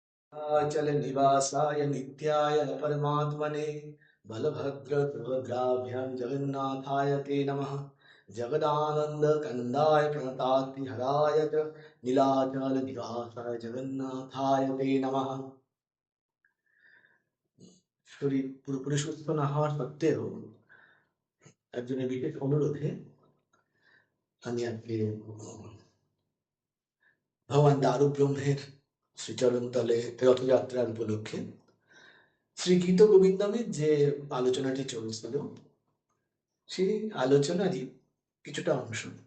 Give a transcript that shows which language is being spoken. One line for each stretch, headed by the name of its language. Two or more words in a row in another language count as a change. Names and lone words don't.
Sanskrit: अचल निवासाय नित्याय परमात्मने बलभद्र सुभद्राभ्यां जगन्नाथाय ते नमः। जगदानंद कंदाय प्रणतातिहराय च नीलाचल निवासाय जगन्नाथाय ते नमः।
Bangla: শরীর পুরোপুরি সুস্থ না হওয়া সত্ত্বেও একজনের বিশেষ অনুরোধে আমি আজকে ভগবান দারু ব্রহ্মের শ্রীচরণ তলে রথযাত্রার উপলক্ষে শ্রী গীত গোবিন্দমের যে আলোচনাটি চলছিল সেই আলোচনারই কিছুটা অংশ